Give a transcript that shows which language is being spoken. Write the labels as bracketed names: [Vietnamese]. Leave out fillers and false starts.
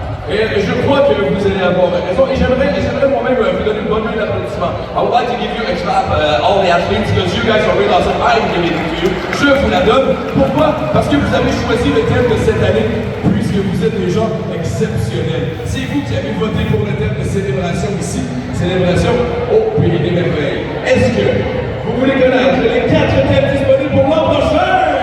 [French] Et je crois que vous allez avoir raison. Et j'aimerais moi-même vous donner une bonne main d'applaudissement. [English] I would like to give you a clap, all the athletes, because you guys are really awesome. I'm giving it to you. [French] Je vous la donne. Pourquoi? Parce que vous avez choisi le thème de cette année, puisque vous êtes des gens exceptionnels. C'est vous qui avez voté pour le thème de célébration ici. Célébration au Pays des Merveilles. Est-ce que vous voulez connaître les 4 thèmes disponibles pour l'an prochain?